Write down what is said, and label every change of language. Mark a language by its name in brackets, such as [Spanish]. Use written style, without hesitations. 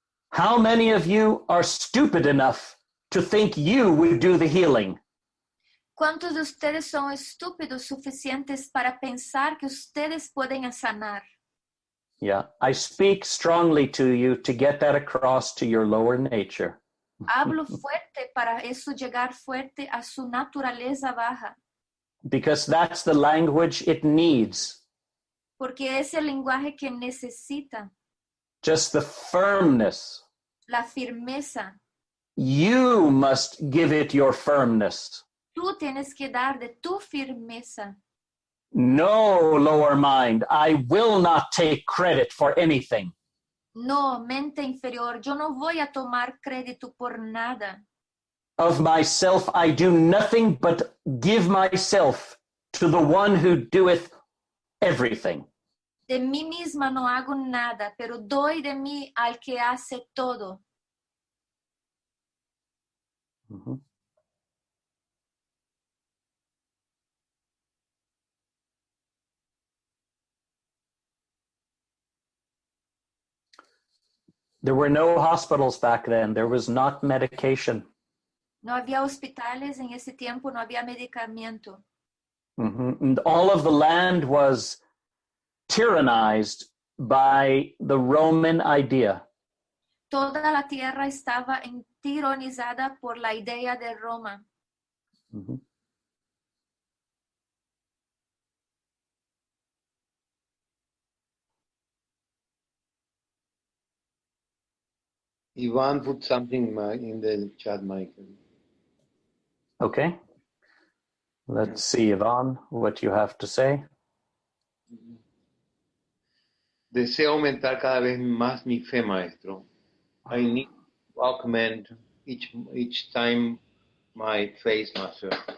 [English] How many of you are stupid enough to think you would do the healing? [Spanish] ¿Cuántos de ustedes son estúpidos suficientes para pensar que ustedes pueden sanar? [English] Yeah, I speak strongly to you to get that across to your lower nature. [Spanish] Hablo fuerte para eso llegar fuerte a su naturaleza baja, [English] Because that's the language it needs. [Spanish] porque es el lenguaje que necesita, [English] Just the firmness. [Spanish] la firmeza. [English] You must give it your firmness. [Spanish] Tú tienes que dar de tu firmeza. [English] No, lower mind, I will not take credit for anything. [Spanish] No, mente inferior, yo no voy a tomar crédito por nada. [English] Of myself I do nothing but give myself to the one who doeth everything. [Spanish] De mí misma no hago nada, pero doy de mí al que hace todo. Mhm. [English] There were no hospitals back then. There was not medication. [Spanish] No había hospitales en ese tiempo, no había medicamento. Mhm. [English] And all of the land was tyrannized by the Roman idea. [Spanish] Toda la tierra estaba tironizada por la idea de Roma. Mhm. [English] Ivan put something in the chat, Michael. Okay. Let's see, Yvonne, what you have to say. [Spanish] Deseo aumentar cada vez más mi fe, maestro. [English] I need to augment each time my faith, master.